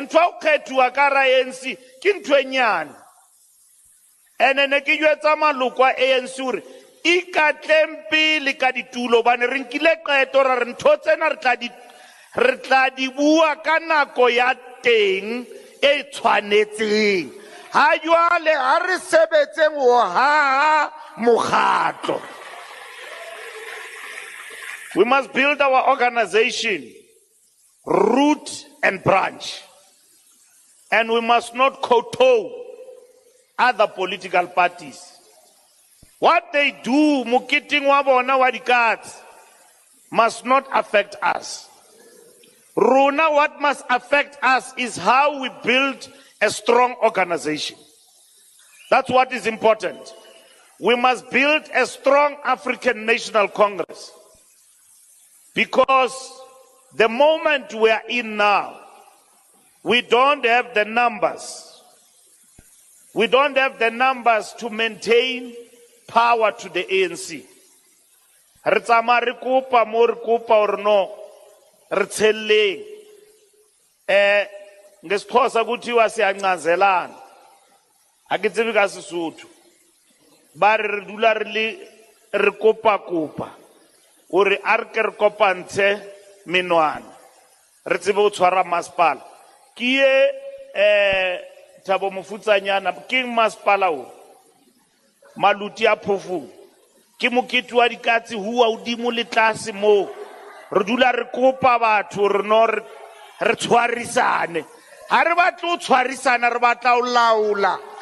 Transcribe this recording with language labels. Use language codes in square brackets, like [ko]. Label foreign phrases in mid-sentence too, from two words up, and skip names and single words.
[st] Ntho ya o kgethuwa ka ra ANC ke ntho e nyane. Ene ne ke jwetsa maloko a ANC hore ikatleng pele ka ditulo hobane re nkile qeto ra re ntho tsena re tla di bua ka nako ya teng e tshwanetseng. Ha jwale ha re sebetseng ho haha mokgatlo. [en] We must build our organization, root and branch. And we must not kowtow other political parties. What they do, [st] mukiting wa bona wa dikatsi, [en] must not affect us. Runa, what must affect us is how we build a strong organization. That's what is important. We must build a strong African National Congress. Because the moment we are in now, we don't have the numbers. We don't have the numbers to maintain power to the ANC. [st] Re tsama re kopa mo re kopa or no re tshelleng [xh] ngesixhosa kuthiwa siyancazelana [st] akitsebi ka Sesotho ba re dula re kopa ore a re ke re kopantshe menwana re tsebe go tshwara masepala ke ye Thabo Mofutsanyana ke masepala o Maluti a Phofu ke mokete wa dikatsi hua udimo le tlase mo re dula re kopa batho re no re tshwarisane ha re batla o tshwarisana re batla o laola